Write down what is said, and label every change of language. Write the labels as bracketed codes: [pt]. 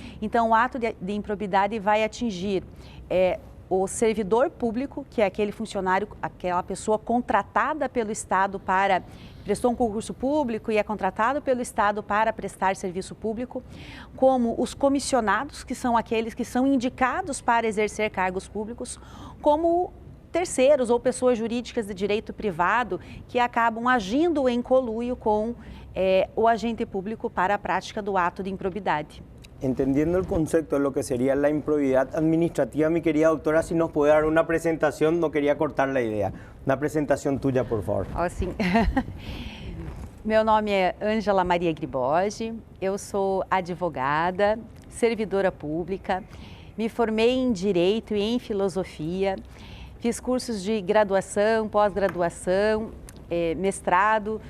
[pt] Então, o ato de improbidade vai atingir o servidor público, que é aquele funcionário, aquela pessoa contratada pelo Estado para prestou um concurso público e é contratado pelo Estado para prestar serviço público, como os comissionados, que são aqueles que são indicados para exercer cargos públicos, como terceiros ou pessoas jurídicas de direito privado que acabam agindo em conluio com o agente público para a prática do ato de improbidade. [es] Entendiendo el concepto de lo que sería la improbidad administrativa, mi querida doctora, si nos puede dar una presentación, no quería cortar la idea. Una presentación tuya, por favor. [pt] Assim, meu nome é Ângela Maria Griboge, eu sou advogada, servidora pública, me formei em Direito e em Filosofia, fiz cursos de graduação, pós-graduação, mestrado.